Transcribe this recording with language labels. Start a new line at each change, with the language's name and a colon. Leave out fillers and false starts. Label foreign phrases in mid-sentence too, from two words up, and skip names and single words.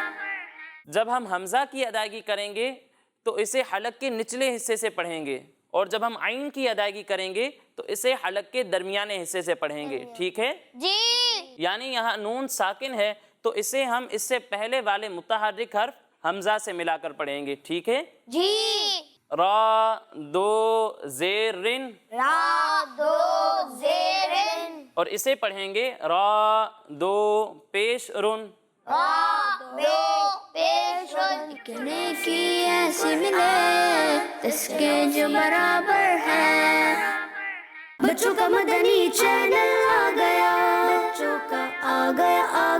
Urdu: جب ہم حمزہ کی ادائیگی کریں گے تو اسے حلق کے نچلے حصے سے پڑھیں گے، اور جب ہم عین کی ادائیگی کریں گے تو اسے حلق کے درمیانے حصے سے پڑھیں گے. ٹھیک ہے؟ جی. یعنی یہاں نون ساکن ہے تو اسے ہم اس سے پہلے والے متحرک حرف حمزہ سے ملا کر پڑھیں گے. ٹھیک ہے؟ جی. را دو زیر رن، را دو زیرن اور اسے پڑھیں گے را دو پیش رن. را دو پیش رن. ایک نیکی ایسی ملے جس کے جو برابر ہے. بچوں کا مدنی چینل آ گیا، بچوں کا آ گیا